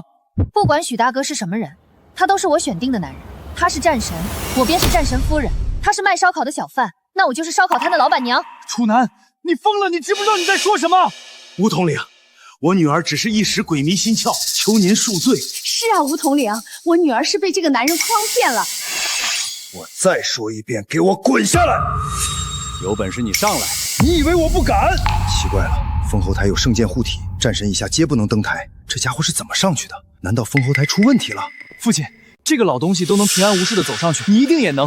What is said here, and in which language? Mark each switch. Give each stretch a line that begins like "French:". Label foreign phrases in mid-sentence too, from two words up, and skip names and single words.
Chinese: 不管許大哥是什麼人，他都是我選定的男人。他是戰神，我便是戰神夫人；他是賣燒烤的小販，那我就是燒烤攤的老闆娘。楚南，你瘋了！你知不知道你在說什麼？梧桐領，我女兒只是一時鬼迷心竅，求您恕罪。是啊，梧桐領，我女兒是被這個男人誆騙了。我再說一遍，給我滾下來！有本事你上來！你以為我不敢？奇怪了，封侯台有聖劍護體，戰神以下皆不能登台，這家伙是怎麼上去的？難道封侯台出問題了？父親，這個老東西都能平安無事的走上去，你一定也能！